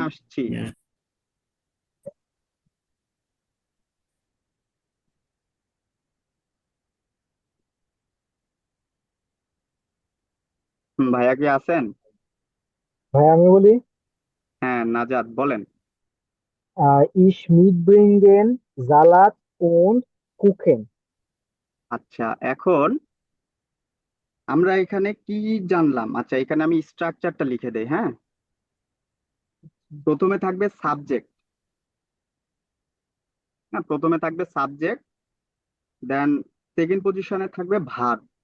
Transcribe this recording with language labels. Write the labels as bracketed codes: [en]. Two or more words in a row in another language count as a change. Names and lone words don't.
[bn] আসছি। ভাইয়া কি আছেন? ভাই আমি বলি, হ্যাঁ, নাজাদ বলেন। [de] ich mitbringen Salat und Kuchen. [bn] আচ্ছা, এখন আমরা এখানে কি জানলাম? আচ্ছা, এখানে আমি স্ট্রাকচারটা লিখে দেই, হ্যাঁ। প্রথমে থাকবে সাবজেক্ট। হ্যাঁ, প্রথমে থাকবে সাবজেক্ট, দেন [en] second position [bn] থাকবে ভার্ব।